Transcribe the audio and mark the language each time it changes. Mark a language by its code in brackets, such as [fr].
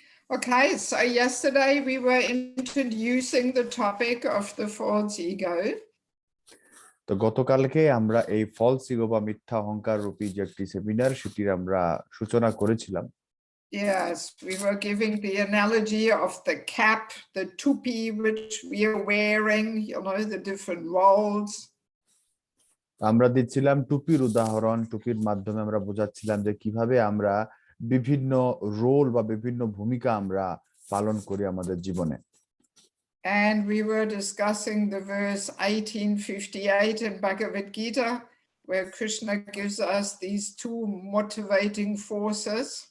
[en] Okay, so yesterday we were introducing the topic of the false ego. [bn] তো গতকালকে আমরা এই ফলস ইগো বা মিথ্যা অহংকার রূপী যে একটি সেমিনার, সেটির আমরা সূচনা করেছিলাম। [en] Yes, we were giving the analogy of the cap, the tupi which we are wearing, you know, the different roles. [bn] আমরা দিচ্ছিলাম টুপির উদাহরণ, টুপির মাধ্যমে আমরা বোঝাচ্ছিলাম যে কিভাবে আমরা বিভিন্ন রোল বা বিভিন্ন ভূমিকা আমরা পালন করি আমাদের জীবনে। [en] And we were discussing the verse 1858 in Bhagavad Gita, where Krishna gives us these two motivating forces.